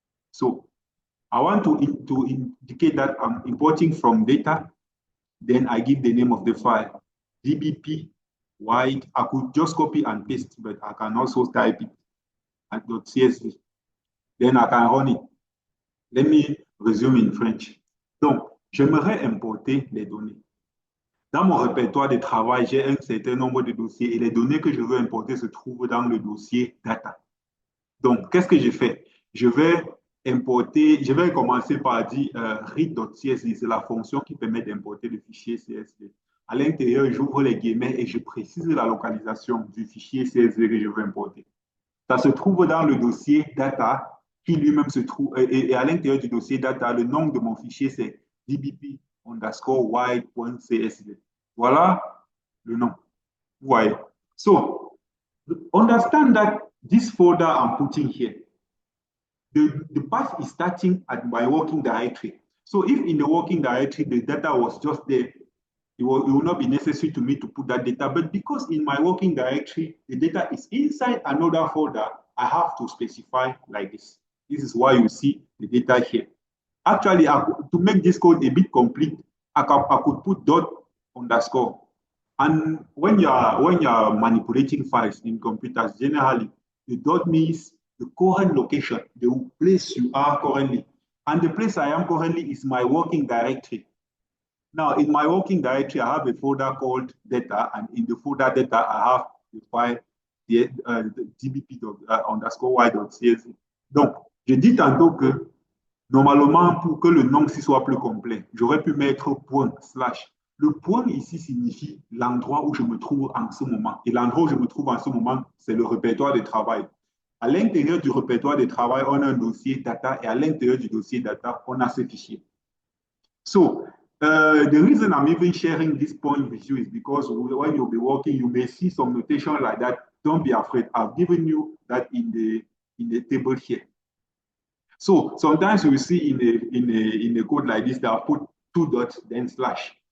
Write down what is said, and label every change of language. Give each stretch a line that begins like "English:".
English: So I want to indicate that I'm importing from data. Then I give the name of the file, dbp wide. I could just copy and paste, but I can also type it at .csv. Then I can run it. Let me resume in French.
French: Donc, j'aimerais importer les données. Dans mon répertoire de travail, j'ai un certain nombre de dossiers et les données que je veux importer se trouvent dans le dossier data. Donc, qu'est-ce que je fais? Je vais commencer par dire read.csv, c'est la fonction qui permet d'importer le fichier CSV. À l'intérieur, j'ouvre les guillemets et je précise la localisation du fichier CSV que je veux importer. Ça se trouve dans le dossier data qui lui-même se trouve, et à l'intérieur du dossier data, le nom de mon fichier, c'est dbp underscore wide.csv. Voilà le nom. Vous voyez.
English: So, understand that this folder I'm putting here, the path is starting at my working directory. So if in the working directory, the data was just there, it will not be necessary to me to put that data. But because in my working directory, the data is inside another folder, I have to specify like this. This is why you see the data here. Actually, to make this code a bit complete, I could put dot underscore. And when you are manipulating files in computers, generally the dot means the current location, the place you are currently. And the place I am currently is my working directory. Now, in my working directory, I have a folder called data, and in the folder data, I have the file the dbp underscore y.csv.
French: Donc, je dis tantôt que normalement, pour que le nom soit plus complet, j'aurais pu mettre point slash. Le point ici signifie l'endroit où je me trouve en ce moment. Et l'endroit où je me trouve en ce moment, c'est le répertoire de travail. À l'intérieur du répertoire de travail, on a un dossier data, et à l'intérieur du dossier data, on a ce fichier.
English: So, the reason I'm even sharing this point with you is because when you'll be working, you may see some notation like that. Don't be afraid. I've given you that in the table here. So sometimes you will see in a code like this, they'll put 2 dots, then slash.